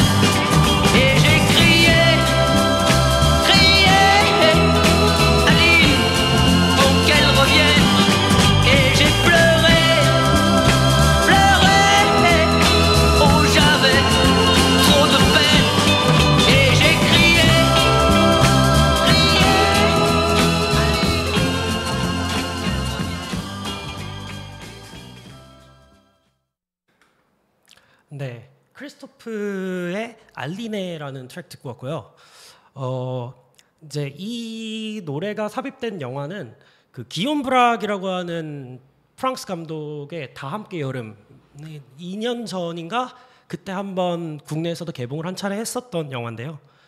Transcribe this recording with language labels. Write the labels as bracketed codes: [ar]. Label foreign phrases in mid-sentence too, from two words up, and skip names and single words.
[fr] Et j'ai crié, crié, Aline, pour qu'elle revienne. Et j'ai pleuré, pleuré, oh j'avais trop de peine. Et j'ai crié, crié, [ko] 네, 크리스토프의 알리네라는 트랙 듣고 왔고요. 이제 이 노래가 삽입된 영화는 그 기욤 브락이라고 하는 프랑스 감독의 다 함께 여름 2년 전인가 그때 한번 국내에서도 개봉을 한 차례 했었던 영화인데요.